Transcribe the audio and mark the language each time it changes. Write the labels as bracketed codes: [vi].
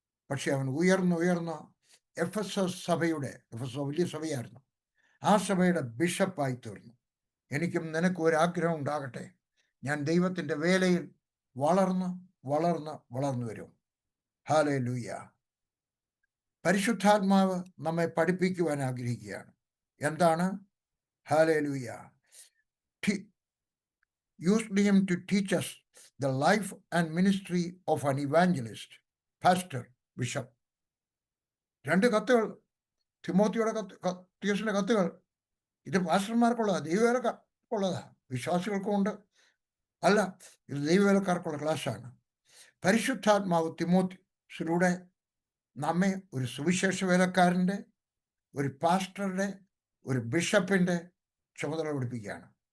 [ml] പക്ഷെ അവൻ ഉയർന്ന് എഫെസസ് വലിയ സഭയായിരുന്നു, ആ സഭയുടെ ബിഷപ്പായി തീർന്നു. എനിക്കും നിനക്കും ഒരാഗ്രഹം ഉണ്ടാകട്ടെ, ഞാൻ ദൈവത്തിൻ്റെ വേലയിൽ വളർന്ന് വരും. ഹല്ലേലൂയ. പരിശുദ്ധാത്മാവ് നമ്മെ പഠിപ്പിക്കുവാൻ ആഗ്രഹിക്കുകയാണ്. എന്താണ്? Hallelujah. [en] Used him to teach us the life and ministry of an evangelist, pastor, bishop. [ml] 2 കത്തുകൾ, തിമോത്തിയോസിന്റെ കത്തുകൾ. ഇത് പാസ്റ്റർമാർക്കുള്ളതാ, ദൈവവേലക്കാർക്കുള്ളതാ. വിശ്വാസികൾക്കും ഉണ്ട്. അല്ല, ഇത് ദൈവവേലക്കാർക്കുള്ള ക്ലാസ്സാണ്. പരിശുദ്ധാത്മാവ് തിമോത്തിയോസിലൂടെ നമ്മെ ഒരു സുവിശേഷ വേലക്കാരൻ്റെ, ഒരു പാസ്റ്ററുടെ, ഒരു ബിഷപ്പിൻ്റെ ചുമതല പഠിപ്പിക്കുകയാണ്.